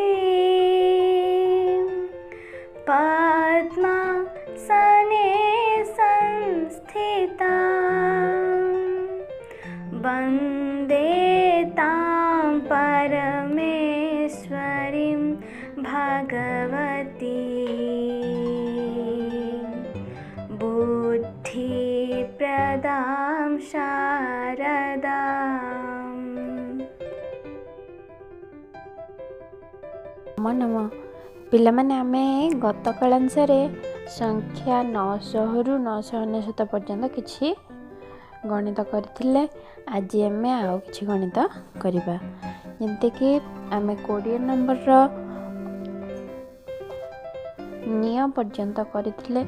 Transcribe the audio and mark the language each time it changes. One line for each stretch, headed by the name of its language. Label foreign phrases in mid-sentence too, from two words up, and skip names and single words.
Sanskrit: पद्मासने संस्थिता वन्दे तां परमेश्वरीं भगवती बुद्धिप्रदां शारदाम्।
Odia: ନମ ପିଲାମାନେ ଆମେ ଗତ କାଳାଂଶରେ ସଂଖ୍ୟା 900 ରୁ 999 ପର୍ଯ୍ୟନ୍ତ କିଛି ଗଣିତ କରିଥିଲେ। ଆଜି ଆମେ ଆଉ କିଛି ଗଣିତ କରିବା ଯେମିତି କି ଆମେ 20 ନମ୍ବର ର ନିୟମ ପର୍ଯ୍ୟନ୍ତ କରିଥିଲେ।